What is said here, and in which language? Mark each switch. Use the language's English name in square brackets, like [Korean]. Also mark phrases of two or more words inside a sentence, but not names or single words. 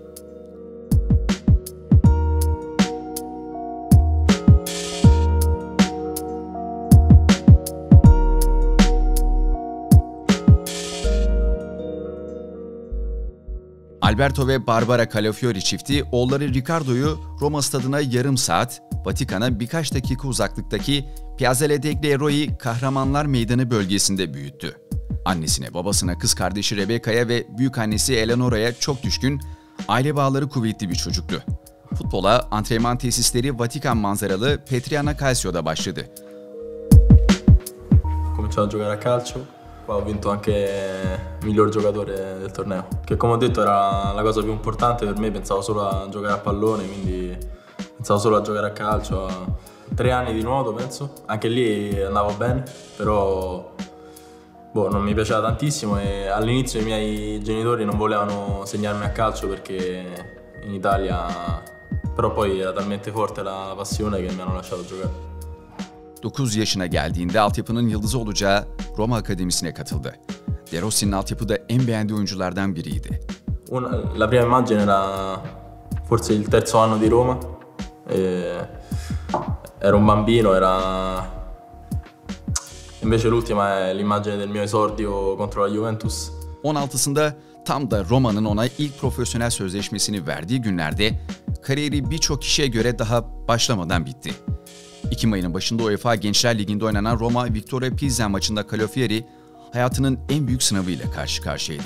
[Turkish] Alberto ve Barbara Calafiori çifti oğulları Riccardo'yu Roma stadına yarım saat, Vatikan'a birkaç dakika uzaklıktaki Piazzale degli Eroi Kahramanlar Meydanı bölgesinde büyüttü. Annesine, babasına, kız kardeşi Rebecca'ya ve büyükannesi Eleanora'ya çok düşkün, aile bağları kuvvetli bir çocuktu. Futbola antrenman tesisleri Vatikan manzaralı Petriana Calcio'da başladı. [Italian] Ho cominciato a giocare a calcio, poi ho vinto anche miglior giocatore del torneo, che come ho detto era la cosa più importante per me, pensavo solo a giocare a pallone, quindi pensavo solo a giocare a calcio. 3 anni di nuoto penso, anche lì andavo bene, però non mi piaceva tantissimo e all'inizio i miei genitori non volevano segnarmi a calcio perché in Italia, però poi era talmente forte la passione che mi hanno lasciato giocare. [Turkish] 9 yaşına geldiğinde altyapının yıldızı olacağı Roma Akademisi'ne katıldı. De Rossi'nin altyapıda en beğendiği oyunculardan biriydi. [Italian] La prima immagine era forse il terzo anno di Roma. Ero un bambino, invece l'ultima è l'immagine del mio esordio contro la Juventus. [Turkish] 16'sında tam da Roma'nın ona ilk profesyonel sözleşmesini verdiği günlerde kariyeri birçok kişiye göre daha başlamadan bitti. Ekim ayının başında UEFA Gençler Ligi'nde oynanan Roma Victoria Pilsen maçında Calafiori hayatının en büyük sınavıyla karşı karşıyaydı.